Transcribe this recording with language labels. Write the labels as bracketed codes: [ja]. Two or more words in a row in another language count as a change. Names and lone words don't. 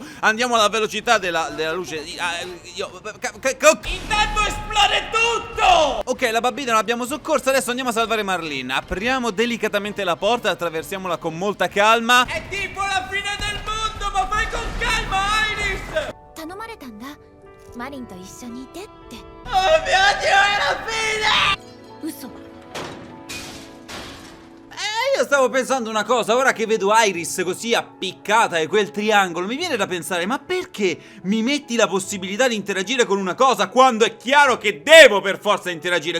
[it] Andiamo alla velocità della luce. Intanto esplode tutto! Ok, la bambina l'abbiamo soccorsa, adesso andiamo a salvare Marlene. Apriamo delicatamente la porta, attraversiamola con molta calma. È tipo la fine del mondo, ma fai con calma, Iris! [ja] 頼まれたんだマリンと一緒にいてって [it] Oh mio Dio, è la fine! [ja] 嘘 [it] Io stavo pensando una cosa, ora che vedo Iris così appiccata e quel triangolo, mi viene da pensare, ma perché mi metti la possibilità di interagire con una cosa quando è chiaro che devo per forza interagire?